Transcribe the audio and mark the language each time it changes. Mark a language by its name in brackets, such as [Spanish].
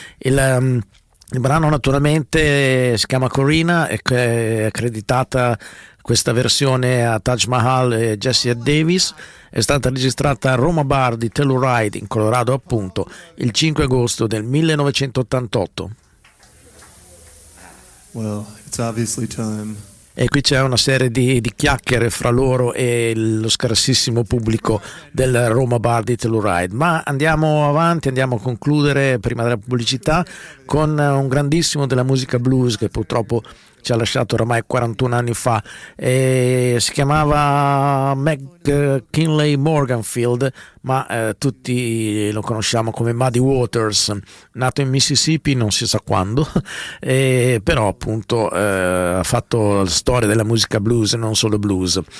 [Italian] Il brano naturalmente si chiama Corinna, è accreditata questa versione a Taj Mahal e Jesse Davis. È stata registrata a Roma Bar di Telluride in Colorado appunto il 5 agosto del 1988. [English] Well, it's obviously time. [Italian] E qui c'è una serie di chiacchiere fra loro e lo scarsissimo pubblico del Roma Bar di Telluride. Ma andiamo avanti, andiamo a concludere prima della pubblicità con un grandissimo della musica blues che purtroppo ci ha lasciato oramai 41 anni fa, e si chiamava McKinley Morganfield, ma tutti lo conosciamo come Muddy Waters, nato in Mississippi non si sa quando, e però appunto ha fatto la storia della musica blues e non solo blues.